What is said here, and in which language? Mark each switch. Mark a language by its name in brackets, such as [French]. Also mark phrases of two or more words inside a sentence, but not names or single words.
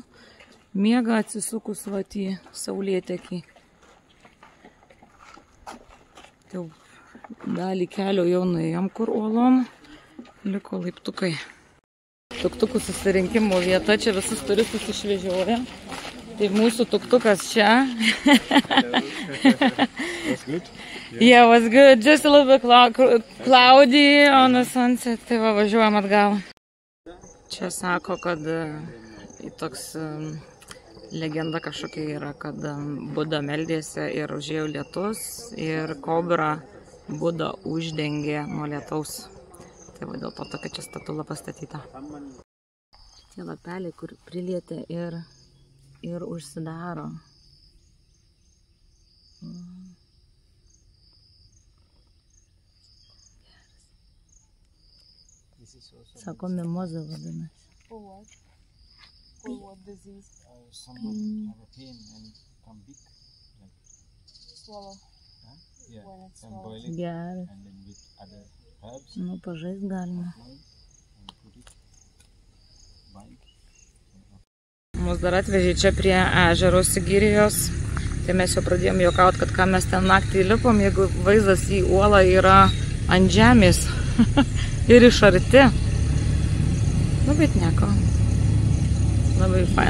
[Lithuanian] Miega atsisukus vat į saulėtekį. Tai dalį kelio jau nuėjom kur uolom, liko laiptukai. Tuktukų susirinkimo vieta, čia visus turistus išvežioja. Tai mūsų tuktukas čia. [English] Was good? Yeah, was good. Just a little bit cloudy on the sunset. [Lithuanian] Tai va, važiuojam atgal. Čia sako, kad toks legenda kažkokia yra, kad Buda meldėsi ir užėjo lietus ir kobra Buda uždengė nuo lietaus. Tai va dėl to tokia čia statula pastatyta. Tie lapeliai, kur prilietė ir užsidaro. Sako, mimoza vadinasi. [English] For what? For what disease? Someone have a pain and come big. Like Swallow. huh? Yeah. When it's And swallowed. boil it [Lithuanian] Geras. [English] and then with other herbs [Lithuanian] Nu, pažaist galima. [English] and put it. Bind. [Lithuanian] Mus dar atvežė čia prie ežero Sigirijos. Tai mes jau pradėjom juokaut, kad ką mes ten naktį lipom, jeigu vaizdas į uolą yra ant žemės ir iš arti. Nu, bet nieko. Labai fain.